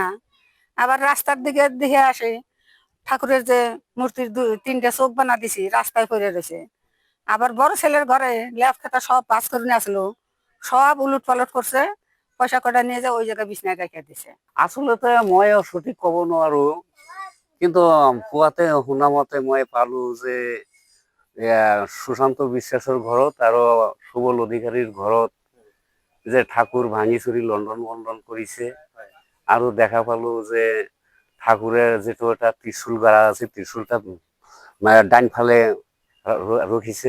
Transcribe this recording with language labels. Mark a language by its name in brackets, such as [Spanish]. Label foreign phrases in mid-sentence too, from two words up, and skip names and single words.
[Bangla] আবার রাস্তার দিকে দেখে আসে ঠাকুরের যে মূর্তির তিনটা চোখ বানা দিছি রাস্তায় পড়ে রয়েছে। আবার বড় ছেলের ঘরে লেপ খাতা সব পাস করে নিয়ে আসলো, সব উলট পালট করছে, পয়সা কটা নিয়ে যা ওই জায়গায় বিছনায় রেখে দিছে। [Assamese] আসলে তো মই সঠিক কব নোৱাৰো, কিন্তু পুৱাতে শুনা মতে মই পালো যে সুশান্ত বিশ্বাসৰ ঘৰত আৰু সুবল অধিকাৰীৰ ঘৰত যে ঠাকুৰ ভাঙি চুৰি লণ্ডন বণ্ডন কৰিছে। আৰু দেখা পালো যে ঠাকুরের যেটো এটা ত্রিশূল গাড়া আছে, ত্রিশূলটা ডাইন ফালে রখিছে।